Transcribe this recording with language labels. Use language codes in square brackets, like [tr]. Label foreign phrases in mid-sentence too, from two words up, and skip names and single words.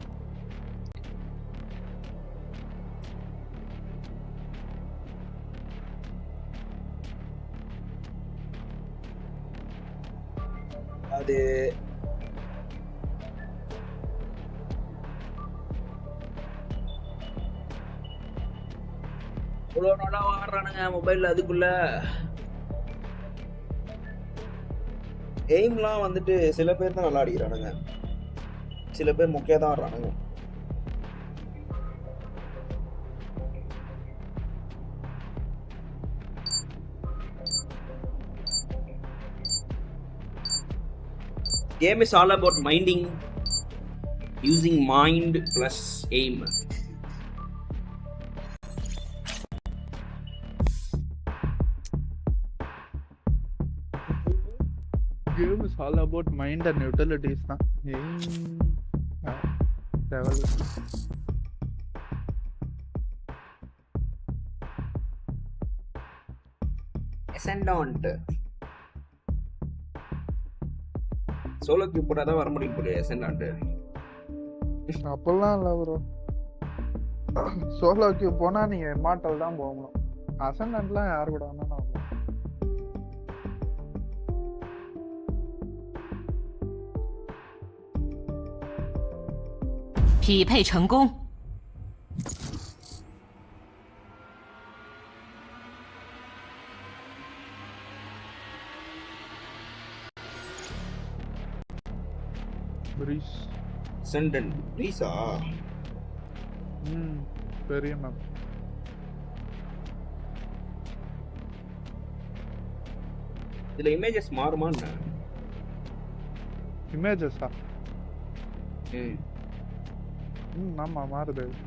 [ta] அது இவ்வளோ நல்லா ஆடுறானுங்க மொபைல்ல அதுக்குள்ள எய்ம்லாம் வந்துட்டு சில பேர் தான் நல்லா அடிக்கிறானுங்க சில பேர் முக்கிய தான் ஆடுறானுங்க [en] Game is all about minding, using mind plus aim. Game is all about mind and utilities. Ascendant. solo queue [ta] போட்டா தான் வர முடியும் போல அசெண்டன்ட். அப்பெல்லாம் இல்ல ப்ரோ. [en] solo queue [ta] போனா நீங்க இமார்டல் தான் போகணும். அசெண்டன்ட்லாம் யார் கூட வேணா நான் [zh] 匹配成功。 [en] Ascendant Risa. [ta] பெரிய மேம். இதுல இமேஜஸ் மாறுமா என்ன? இமேஜஸா? ஆமா மாறுது.